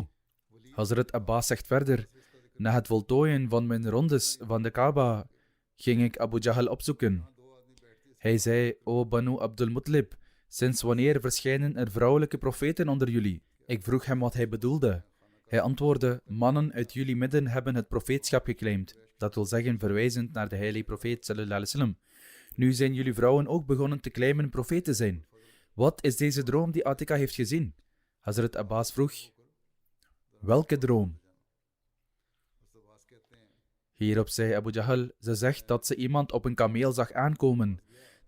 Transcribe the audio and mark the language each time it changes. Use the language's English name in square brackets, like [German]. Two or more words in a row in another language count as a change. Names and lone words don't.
[Dutch] Hazrat Abbas zegt verder: na het voltooien van mijn rondes van de Kaaba ging ik Abu Jahl opzoeken. Hij zei: O Banu Abdul Muttalib, sinds wanneer verschijnen er vrouwelijke profeten onder jullie? Ik vroeg hem wat hij bedoelde. Hij antwoordde: mannen uit jullie midden hebben het profeetschap geclaimd. Dat wil zeggen verwijzend naar de heilige profeet [Arabic] صلى الله عليه وسلم. [Dutch] Nu zijn jullie vrouwen ook begonnen te claimen profeet te zijn. Wat is deze droom die Atika heeft gezien? Hazrat Abbas vroeg: welke droom? Hierop zei Abu Jahl: ze zegt dat ze iemand op een kameel zag aankomen.